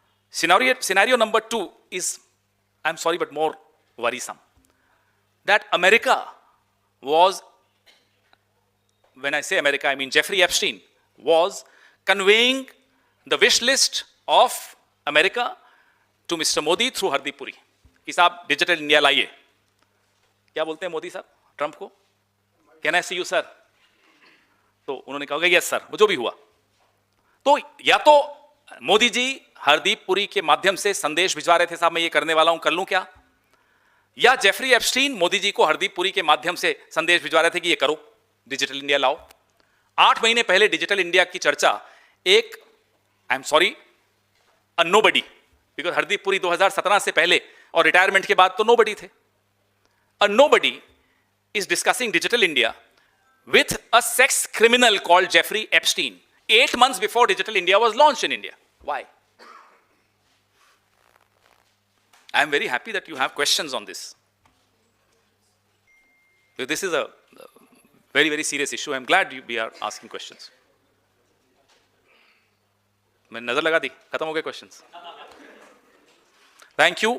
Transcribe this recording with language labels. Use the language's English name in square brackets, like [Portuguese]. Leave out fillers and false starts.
[English] Scenario number two is, I'm sorry, but more worrisome. That America was, when I say America, I mean Jeffrey Epstein, was conveying the wish list of America to Mr. Modi through Hardeep Puri. [Hindi] कि साहब digital India लाइए. क्या बोलते हैं मोदी साहब Trump को? [English] Can I see you sir? [Hindi] तो उन्होंने कहा यस सर, वो जो भी हुआ. तो या तो मोदी जी हरदीप पुरी के माध्यम से संदेश भिजवा रहे थे, साहब मैं ये करने वाला हूं, कर लूं क्या? या जेफरी एप्स्टीन मोदी जी को हरदीप पुरी के माध्यम से संदेश भिजवा रहे थे कि ये करो, डिजिटल इंडिया लाओ. 8 महीने पहले डिजिटल इंडिया की चर्चा एक, [English] I am sorry, uh nobody, because [Hindi] Hardeep Puri 2017 से पहले और रिटायरमेंट के बाद तो नोबडी थे. [English] Uh nobody is discussing Digital India with a sex criminal called Jeffrey Epstein 8 months before Digital India was launched in India. Why? I am very happy that you have questions on this. This is a very, very serious issue. I am glad we are asking questions. [Hindi] मैंने नजर लगा दी, खत्म हो गए [English] questions. Thank you.